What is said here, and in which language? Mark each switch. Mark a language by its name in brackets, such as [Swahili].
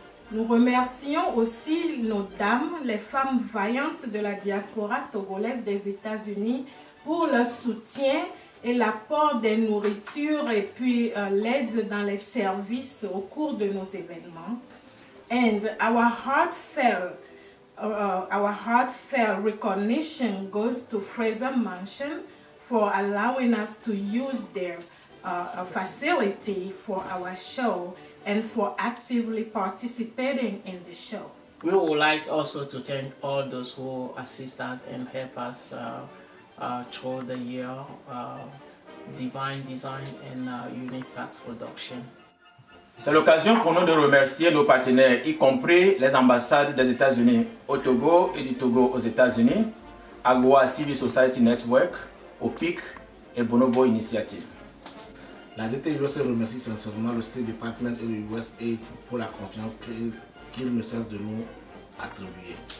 [French] Nous remercions aussi nos dames, les femmes vaillantes de la diaspora togolaise des États-Unis pour leur soutien et l'apport des nourritures et puis l'aide dans les services au cours de nos événements. [English] And our heartfelt recognition goes to Fraser Mansion for allowing us to use their facility for our show and for actively participating in the show. We would like also to thank all those who assist us and help us through the year, Divine Design and Unique Facts Production. [French] C'est l'occasion pour nous de remercier nos partenaires, y compris les ambassades des États-Unis au Togo et du Togo aux États-Unis, Agua Civil Society Network, OPIC et Bonobo Initiative. La DT USA remercie sincèrement le State Department et le USAID pour la confiance qu'ils ne cessent de nous attribuer.